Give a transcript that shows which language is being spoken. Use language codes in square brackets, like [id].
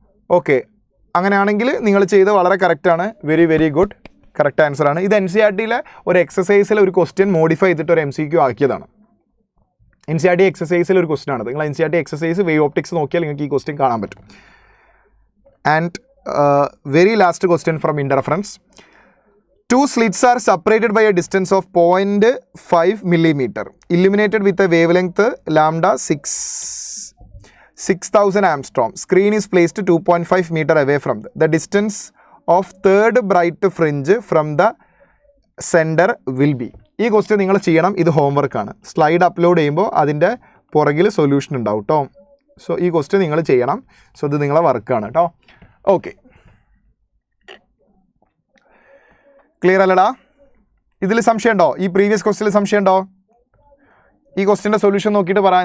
[ml] Okay, അങ്ങനെയാണെങ്കിൽ നിങ്ങൾ ചെയ്ത് വളരെ കറക്റ്റാണ്. [en] very good, [ml] correct ആൻസറാണ്. ഇത് NCERTയിലെ ഒരു എക്സസൈസിൽ ഒരു ക്വസ്റ്റ്യൻ മോഡിഫൈ ചെയ്തിട്ട് ഒരു MCQ ആക്കിയതാണ്. NCERT എക്സസൈസിൽ ഒരു ക്വസ്റ്റ്യൻ ആണ്. നിങ്ങൾ NCERT എക്സസൈസ് വേവ് ഓപ്റ്റിക്സ് നോക്കിയാൽ നിങ്ങൾക്ക് ഈ ക്വസ്റ്റ്യൻ കാണാൻ പറ്റും. [en] And very last question from interference. Two slits are separated by a distance of 0.5 millimeter, illuminated with a wavelength lambda 6000 angstrom. Screen is placed 2.5 meter away from the distance of third bright fringe from the center will be. [ml] ഈ question നിങ്ങൾ ചെയ്യണം. ഇത് ഹോംവർക്കാണ്. Slide upload ചെയ്യുമ്പോൾ അതിൻ്റെ പുറകിൽ solution ഉണ്ടാവും കേട്ടോ. So ഈ ക്വസ്റ്റ്യൻ നിങ്ങൾ ചെയ്യണം. സോ ഇത് നിങ്ങളെ വർക്കാണ് കേട്ടോ. ഓക്കെ, ക്ലിയർ അല്ലടാ? ഇതിൽ സംശയമുണ്ടോ? ഈ പ്രീവിയസ് ക്വസ്റ്റ്യനിൽ സംശയമുണ്ടോ? ഈ ക്വസ്റ്റ്യൻ്റെ സൊല്യൂഷൻ നോക്കിയിട്ട് പറയാം.